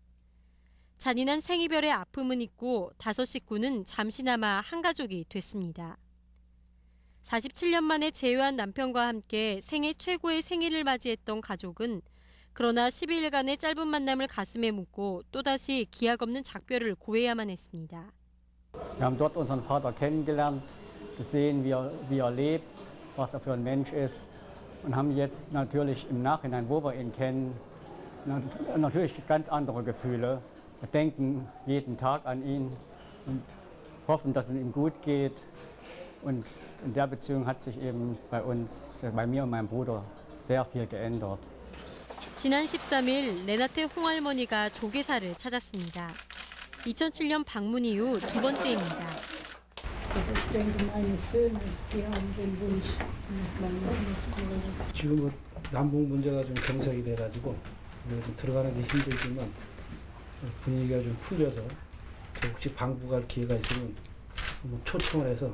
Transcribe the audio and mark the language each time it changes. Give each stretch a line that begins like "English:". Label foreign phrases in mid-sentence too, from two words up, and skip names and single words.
Korean: 잔인한 생이별의 아픔은 있고 5 식구는 잠시나마 한 가족이 됐습니다. 47년 만에 재회한 남편과 함께 생애 최고의 생일을 맞이했던 가족은 그러나 12일간의 짧은 만남을 가슴에 묻고 또다시 기약 없는 작별을 고해야만 했습니다.
German: Wir haben dort unseren Vater kennengelernt, gesehen, wie er lebt, was er für ein Mensch ist und haben jetzt natürlich im Nachhinein, wo wir ihn kennen, natürlich ganz andere Gefühle. Wir denken jeden Tag an ihn und hoffen, dass es ihm gut geht. Und in der Beziehung hat sich eben bei mir und meinem Bruder sehr viel geändert.
Korean: 지난 13일 레나테 홍할머니가 조계사를 찾았습니다. 2007년 방문 이후 두 번째입니다. 지금은 남북 문제가 좀 경색이 돼가지고 좀 들어가는 게 힘들지만 분위기가 좀 풀려서 혹시 방구 갈 기회가 있으면 초청을 해서.